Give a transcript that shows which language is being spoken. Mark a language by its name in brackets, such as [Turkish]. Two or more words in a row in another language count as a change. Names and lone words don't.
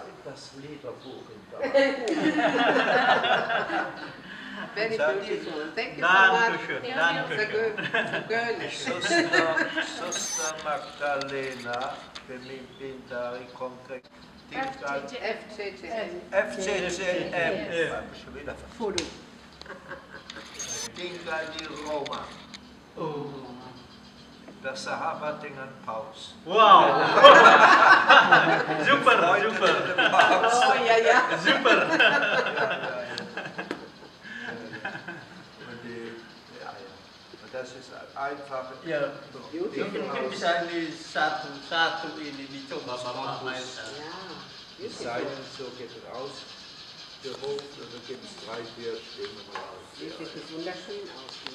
[German] das Liederbuch in der [English] Very beautiful. Thank you so much. [Indonesian] Suster Magdalena, pemimpin dari kongres FCCM. Tinggal di Roma. Bersahabat dengan Paus. [English] Wow. Super, super. [German] Oh ja, ja. Super. Das ist einfach. [Indonesian] Ya, mungkin bisa ini satu ini dicoba Bapak mainkan. [German] Die Seiten, so geht es aus. Gehoben und dann gibt es 3, 4 Stimmen raus. Sieht das wunderschön aus.